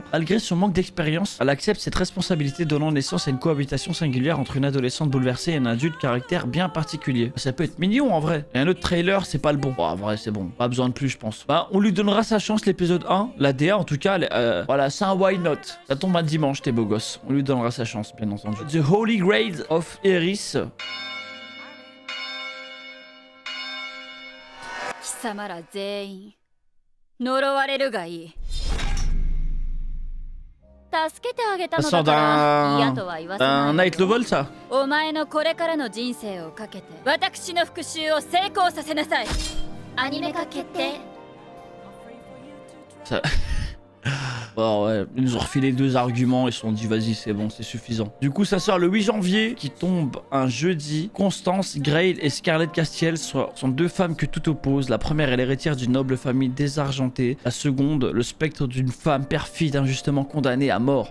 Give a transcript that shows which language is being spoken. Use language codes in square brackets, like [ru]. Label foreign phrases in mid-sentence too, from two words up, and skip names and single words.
[fr] Malgré son manque d'expérience, elle accepte cette responsabilité, donnant naissance à une cohabitation singulière entre une adolescente bouleversée et un adulte caractère bien particulier. Ça peut être mignon en vrai. Et un autre trailer, c'est pas le bon. Bon, en vrai, c'est bon. Pas besoin de plus, je pense. Bah, on lui donnera sa chance, l'épisode 1. La DA, en tout cas, voilà, c'est un [en] why not. [fr] Ça tombe un dimanche, tes beaux gosses. On lui donnera sa chance, bien entendu. The Holy Grail of Eris. [ja] 貴様ら全員呪われるがいい。助けてあげたのだから嫌とは言わせない。 [fr] Un [en] night level, [fr] ça? [ja] お前のこれからの人生をかけて私の復讐を成功させなさい。アニメ化決定。 [fr] Ça... Bon, ouais, ils nous ont refilé 2 arguments, ils se sont dit vas-y c'est bon, c'est suffisant. Du coup ça sort le 8 janvier qui tombe un jeudi. Constance, Grail et Scarlett Castiel sont 2 femmes que tout oppose. La première est l'héritière d'une noble famille désargentée. La seconde, le spectre d'une femme perfide injustement condamnée à mort.